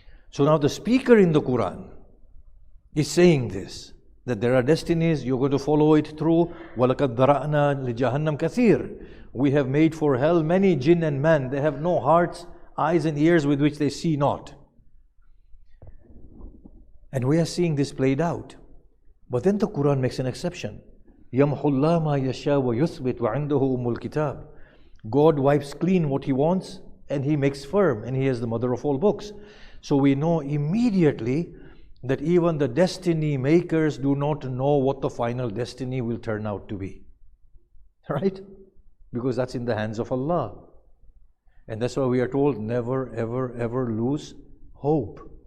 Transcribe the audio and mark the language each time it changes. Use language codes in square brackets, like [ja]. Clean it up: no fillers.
[en] So now the speaker in the Quran is saying this, that there are destinies, you're going to follow it through. [ar] وَلَقَدْ ذَرَأْنَا لِجَهَنَّمْ كَثِيرٍ. [en] We have made for hell many jinn and man. They have no hearts, eyes and ears with which they see not. And we are seeing this played out. But then the Quran makes an exception. [ar] يَمْحُ اللَّهُ مَا يَشَاءُ وَيُثْبِتُ وَعِنْدَهُ أُمُّ الْكِتَابِ. [en] God wipes clean what He wants and He makes firm, and He is the mother of all books. So we know immediately that even the destiny makers do not know what the final destiny will turn out to be. Right? Because that's in the hands of Allah. And that's why we are told, never, ever, ever lose hope.